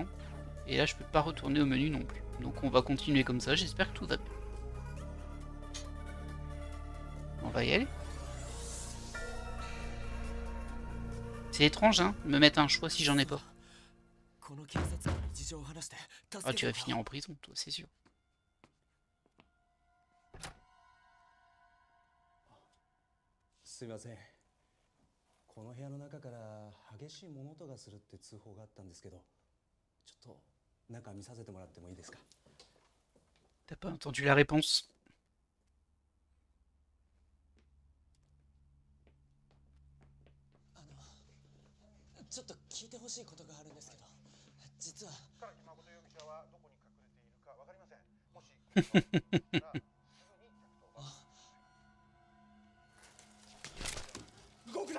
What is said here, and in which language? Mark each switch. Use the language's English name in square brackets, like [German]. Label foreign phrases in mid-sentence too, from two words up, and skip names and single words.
[French] Et là, je peux pas retourner au menu non plus. Donc on va continuer comme ça, j'espère que tout va bien. On va y aller. C'est étrange, hein, de me mettre un choix si j'en ai pas. Ah, tu vas finir en prison, toi, c'est sûr. [Japanese] すいません。この部屋の中から激しい物音がするって通報があったんですけど、ちょっと中見させてもらってもいいですか? [French] T'as pas entendu la réponse? [Japanese] ちょっと聞いてほしいことがあるんですけど、実は唐木誠容疑者はどこに隠れているかわかりません。もし動くな。